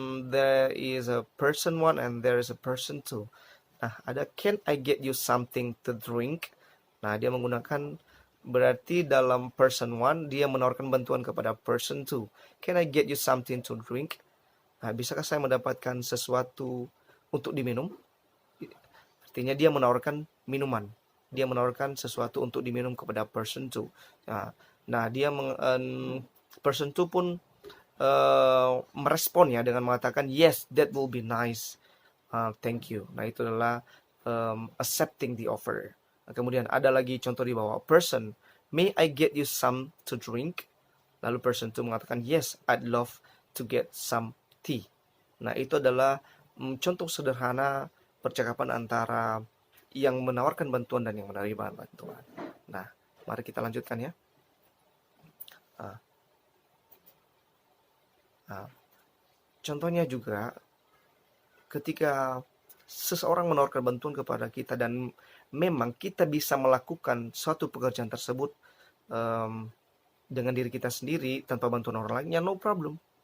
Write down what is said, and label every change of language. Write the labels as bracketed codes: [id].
[en] There is a person one and there is a person two. [id] Nah, ada [en] can I get you something to drink? [id] Nah, dia menggunakan, berarti dalam person one dia menawarkan bantuan kepada person two. [en] Can I get you something to drink? [id] Nah, bisakah saya mendapatkan sesuatu untuk diminum? Artinya dia menawarkan minuman. Dia menawarkan sesuatu untuk diminum kepada person two. Nah, dia person two pun merespon ya dengan mengatakan [en] yes, that will be nice. Thank you. [id] Nah, itu adalah accepting the offer. Nah, kemudian ada lagi contoh di bawah. [en] Person, may I get you some to drink? [id] Lalu person two mengatakan [en] yes, I'd love to get some tea. [id] Nah, itu adalah contoh sederhana percakapan antara yang menawarkan bantuan dan yang menerima bantuan. Nah, mari kita lanjutkan ya. Contohnya juga, ketika seseorang menawarkan bantuan kepada kita dan memang kita bisa melakukan suatu pekerjaan tersebut dengan diri kita sendiri tanpa bantuan orang lain, ya no problem.